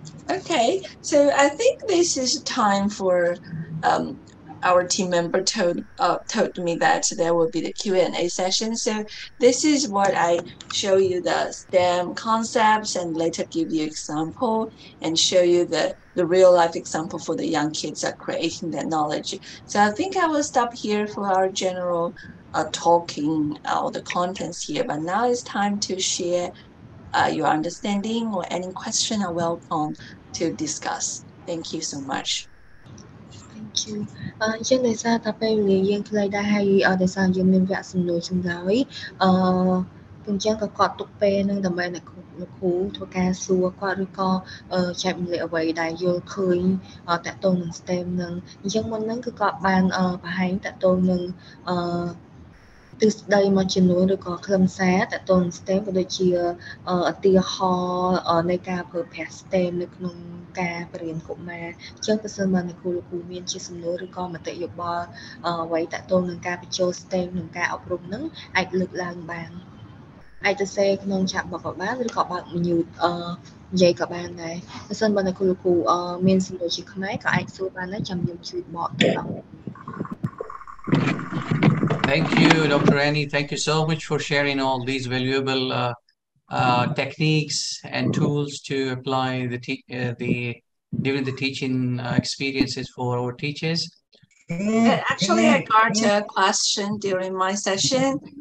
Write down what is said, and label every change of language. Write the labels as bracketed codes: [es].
[en] Okay, so I think this is time for our team member told me that there will be the Q&A session. So this is what I show you the STEM concepts and later give you example and show you the real life example for the young kids are creating their knowledge. So I think I will stop here for our general talking all the contents here, but now it's time to share your understanding or any question are welcome to discuss. Thank you so much. Thank you. [km] អញ្ចឹងដោយសារតែពេលវេលាយើងខ្លីដែរហើយដោយសារយើងមានវគ្គសំណួរចម្លើយអញ្ចឹងក៏គាត់ទុកពេលនឹងដើម្បីអ្នកគ្រូធ្វើការសួរគាត់ឬក៏ចែកម្លែកអ្វីដែលយល់ឃើញតាក់ទងនឹង STEM នឹងអញ្ចឹងមុនហ្នឹងគឺគាត់បានបង្ហាញតាក់ទងនឹង ទិសដីមួយចំនួនឬក៏ខ្លឹមសារតាក់ទងនឹង STEM ក៏ដូចជាឧទាហរណ៍នៃការប្រើប្រាស់ STEM នៅក្នុងការបរៀនកុមារអញ្ចឹងបើសិនបើអ្នកគ្រូលោកគ្រូមានជាសំណួរឬក៏មតិយោបល់អ្វីតាក់ទងនឹងការបញ្ចូល STEM ក្នុងការអប់រំហ្នឹងអាចលើកឡើងបានអាចទៅសេក្នុង chat box ក៏បានឬក៏បើក mute និយាយក៏បានដែរបើសិនបើអ្នកគ្រូលោកគ្រូមានសំណួរជាខ្មែរក៏អាចសួរបានដែរចាំខ្ញុំជួយបកទៅដល់ [en] Thank you, Dr. Annie. Thank you so much for sharing all these valuable techniques and tools to apply during the teaching experiences for our teachers. Actually, I got a question during my session.